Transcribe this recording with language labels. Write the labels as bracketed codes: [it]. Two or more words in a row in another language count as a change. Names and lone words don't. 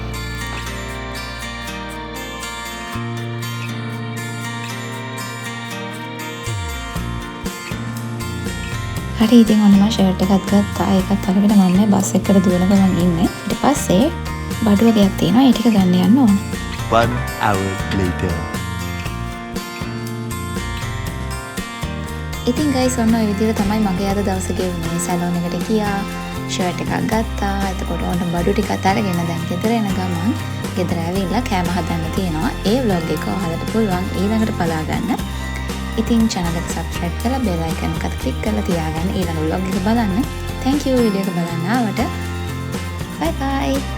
[si] හරි ඉතින් ඔන්න මම ෂර්ට් එකක් ගත්තා. ඒකත් අරගෙන මම බස් එකකට දුවන ගමන් ඉන්නේ. ඊට පස්සේ බඩුව ගයක් තියෙනවා. ඒ ටික ගන්න යන්න ඕන. [en] 1 hour later. [si] ඉතින් ගයිස් ඔන්න ඔය විදිහට තමයි මගේ අද දවස ගෙවුනේ. සැලෝන් එකට ගියා, ෂර්ට් එකක් ගත්තා. එතකොට ඕන බඩු ටිකක් අරගෙන දැන් ගෙදර එන ගමන් ගෙදර ඇවිල්ලා කෑම හදන්න තියෙනවා. ඒ vlog එක ඔයාලට පුළුවන් ඊළඟට බලා ගන්න. ඉතින් channel එක subscribe කරලා [en] bell icon [si] එකත් click කරලා තියාගන්න ඊළඟ vlog එක බලන්න. [en] Thank you video [si] එක බලන්න ආවට. [en] Bye bye.